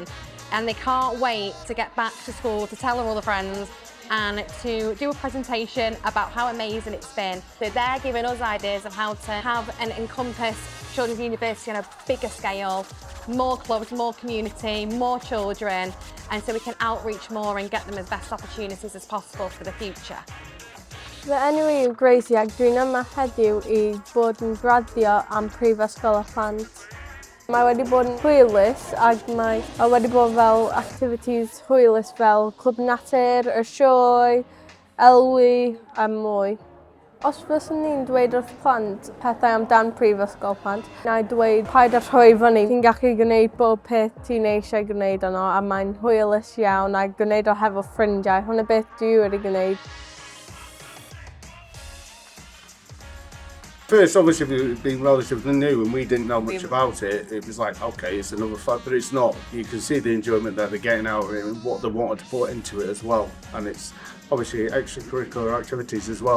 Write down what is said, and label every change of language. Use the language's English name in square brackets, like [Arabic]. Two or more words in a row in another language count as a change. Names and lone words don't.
[English] And they can't wait to get back to school to tell all the friends and to do a presentation about how amazing it's been. So they're giving us ideas of how to have and encompass Children's University on a bigger scale, more clubs, more community, more children, and so we can outreach more and get them as best opportunities as possible for the future. [Welsh] Fy enw i yw Gracie ac dwi'n yma heddiw I bod yn graddio am Prifysgol y Plant. Mae wedi bod yn hwylus ac mae wedi bod fel activities hwylus fel Clwb Natur, y sioe, elwi a mwy. Os fyswn ni'n dweud wrth plant pethau amdan Prifysgol Plant, na I dweud paid â rhoi fyny. Ti'n gallu gwneud bob peth ti'n eisiau gwneud yno a mae'n hwylus iawn a gwneud o hefo ffrindiau. Hwna beth dwi wedi gwneud. [English] First, obviously, being relatively new and we didn't know much about it, it was like, okay, it's another fact, but it's not. You can see the enjoyment that they're getting out of it and what they wanted to put into it as well. And it's obviously extracurricular activities as well.